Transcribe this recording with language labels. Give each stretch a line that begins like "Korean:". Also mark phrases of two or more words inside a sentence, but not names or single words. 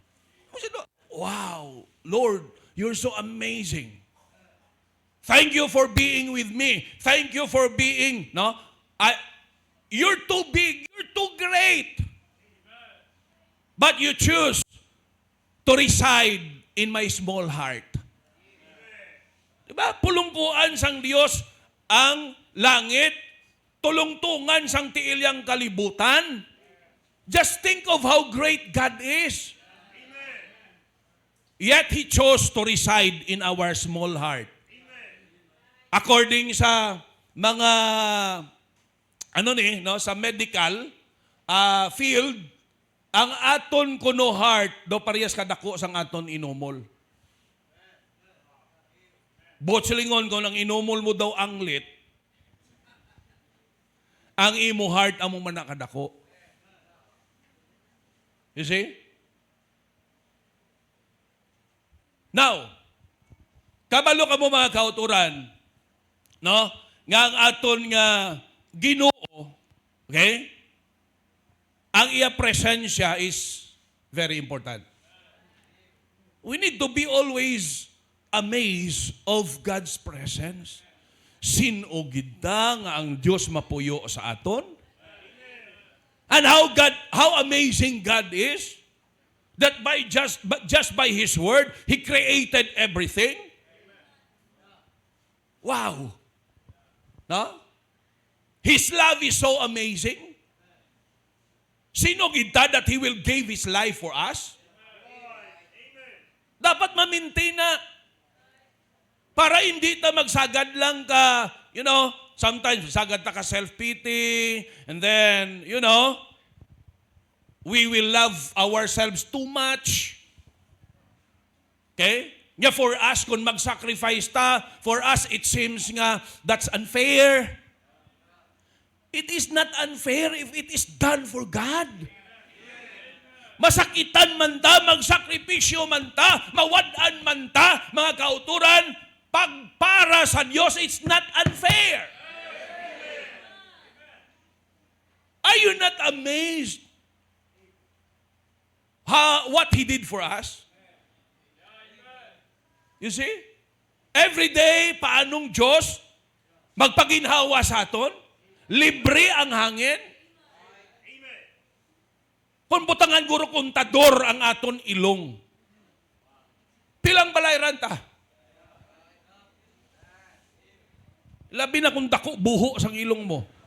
English: Wow, Lord, you're so amazing. Thank you for being with me. Thank you for being, no? You're too big, you're too great. But you choose to reside in my small heart.
Hiligaynon: Diba? Pulungkuan sang Diyos ang langit, tulungtungan sang tiilyang kalibutan.
English: Just think of how great God is. Yet He chose to reside in our small heart.
Hiligaynon: According sa mga sa
English: medical field,
Hiligaynon: ang aton kuno heart do parehas kadako sang aton inumol. Botselingon ko nang inumol mo daw anglit, ang imo heart amo man nakadako.
English: You see? Now,
Hiligaynon: kabalo ka mo mga kauturan, no? Nga ang aton nga Ginoo, okay? Ang iya presensya
English: is very important. We need to be always amazed of God's presence.
Hiligaynon: Sinugid nga ang Diyos mapuyo sa aton.
English: And how amazing God is, that just by His word, He created everything. Wow. No? His love is so amazing.
Hiligaynon: Sinugid ta
English: that He will give His life for us.
Hiligaynon: Dapat ma-maintain na para hindi ta magsagad lang ka, sometimes sagad ta ka self-pity,
English: and then, we will love ourselves too much. Okay? Nga for us,
Hiligaynon: kung mag-sacrifice ta,
English: for us, it seems nga that's unfair. It is not unfair if it is done for God.
Hiligaynon: Masakitan man ta, magsakripisyo man ta, mawadaan man ta, mga kauturan, pagpara sa Diyos,
English: it's not unfair. Are you not amazed what He did for us? You see? Every day,
Hiligaynon: paanong Diyos magpaginhawa sa aton? Libre ang hangin. Kung butangan guro kontador ang aton ilong. Pilang balayran ta? Labi na kung dako buho sang ilong mo.